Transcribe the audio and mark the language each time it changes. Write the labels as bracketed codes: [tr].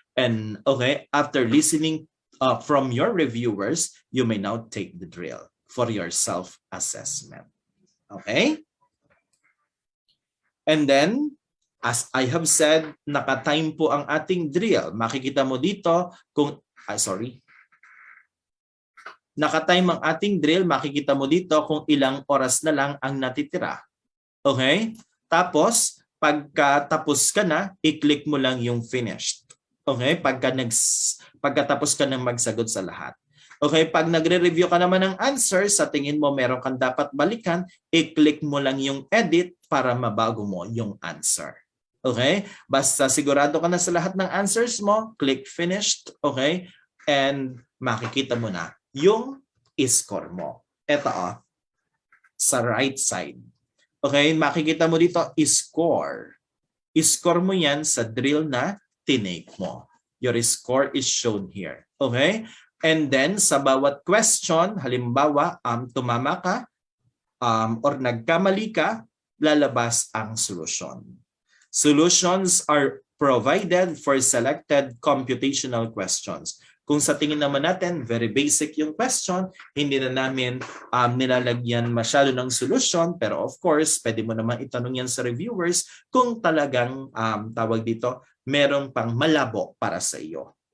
[en] And okay, after listening from your reviewers, you may now take the drill for your self-assessment. Okay? And then, as I have said, [tl] naka-time po ang ating drill. Makikita mo dito kung, naka-time ang ating drill, makikita mo dito kung ilang oras na lang ang natitira. Okay? Tapos, pagkatapos ka na, i-click mo lang yung finished. Okay? Pagkatapos ka nang magsagot sa lahat. Okay, pag nagre-review ka naman ng answer, sa tingin mo meron kang dapat balikan, i-click mo lang yung edit para mabago mo yung answer. Okay? Basta sigurado ka na sa lahat ng answers mo, [en] click finished, [tl] okay? And makikita mo na yung score mo. Ito sa right side. Okay, makikita mo dito score. Score mo yan sa drill na tinake mo. [en] Your score is shown here. Okay? [tl] And then, sa bawat question, halimbawa, tumama ka or nagkamali ka, lalabas ang solusyon. [en] Solutions are provided for selected computational questions. [tl] Kung sa tingin naman natin, [en] very basic [tl] yung question, hindi na namin nilalagyan masyado ng solusyon, pero of course, pwede mo naman itanong yan sa reviewers kung talagang tawag dito, meron pang malabo para sa iyo.